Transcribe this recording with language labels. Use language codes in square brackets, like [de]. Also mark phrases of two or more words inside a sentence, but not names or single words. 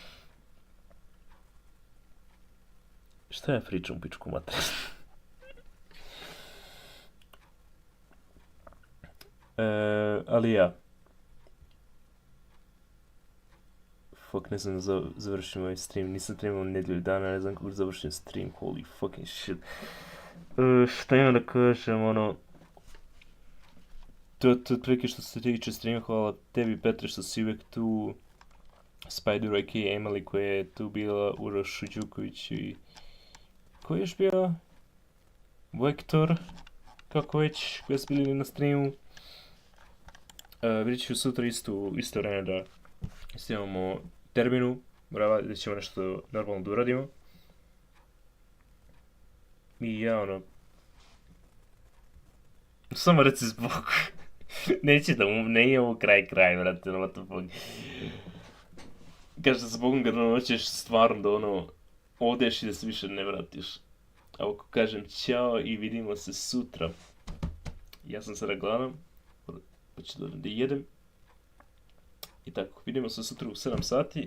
[sr] Šta ja pričam u pičku mater? Ali ja. Fuck, ne znam da završim ovaj stream. Nisam streamao nedelju dana, ne znam kako završim stream. [en] Holy fucking shit. [sr] Šta imam da kažem, ono... To otprilike što se tiče streama, hvala tebi Petre što si uvijek tu. Spideru aka Emily koja je tu bila, Uroš Đuković i... Ko je još bio? Vektor, kako već, koji su bili na streamu. Vidjet ću sutra isto vreme da snimamo Terminu, da ćemo nešto normalno da uradimo. I ja ono... Samo reci zbog. Neće da ne je ovo kraj, vrati, ono, [en] what the fuck. [sr] Kaže se zbogom kad ono hoćeš stvarno da ono... Odeš i da se više ne vratiš. A ako kažem ćao i vidimo se sutra. Ja sam sada gladan. Pa ću da jedem. I tako, vidimo se sutra u 7 sati.